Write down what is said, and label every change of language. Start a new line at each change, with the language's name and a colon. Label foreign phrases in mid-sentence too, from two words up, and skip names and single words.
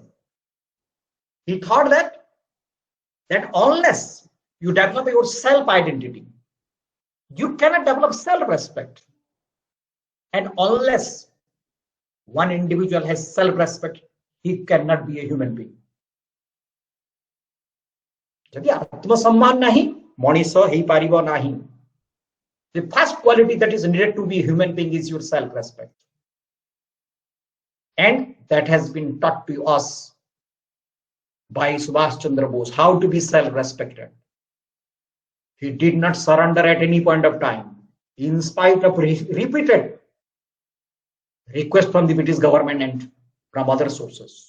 English: He thought that unless you develop your self-identity, you cannot develop self-respect. And unless one individual has self-respect, he cannot be a human being.
Odia: ଯଦି ଆତ୍ମସମ୍ମାନ ନାହିଁ ମଣିଷ ହେଇପାରିବ ନାହିଁ.
English: The first quality that is needed to be a human being is your self-respect. And that has been taught to us by Subhash Chandra Bose, how to be self-respected. He did not surrender at any point of time, in spite of repeated requests from the British government and from other sources.